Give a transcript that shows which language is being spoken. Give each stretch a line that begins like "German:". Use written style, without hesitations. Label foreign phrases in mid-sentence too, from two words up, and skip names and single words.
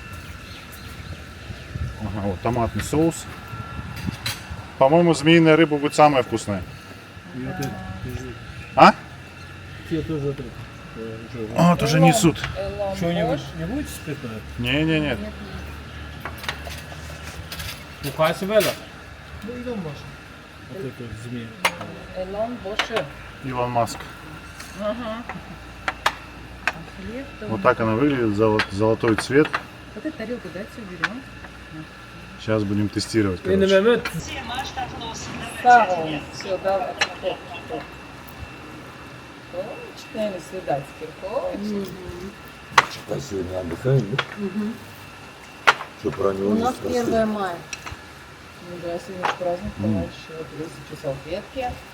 Russian: Ага, вот томатный соус. По-моему, змеиная рыба будет самая вкусная. А? Те тоже А, тоже несут. что-нибудь не будете испытывать? Не.
Turkish: Bu kaç böyle? Buyurun boş.
Russian: Вот это вот змея. Элон больше. Илон Маск. Хлеб, то... Вот так она выглядит, золотой цвет. Вот эту тарелку, да, все берем. Сейчас будем тестировать.
Turkish: Benim
Russian: Короче.
Turkish: Mehmet Sağ ol.
Russian: Все, давай. Точно, свидать теперь. Точно. А сегодня отдыхаем, да? Что про него У не нас спросили? 1 мая. Ну да, сегодня же праздник, товарищи. Вот высыпи салфетки.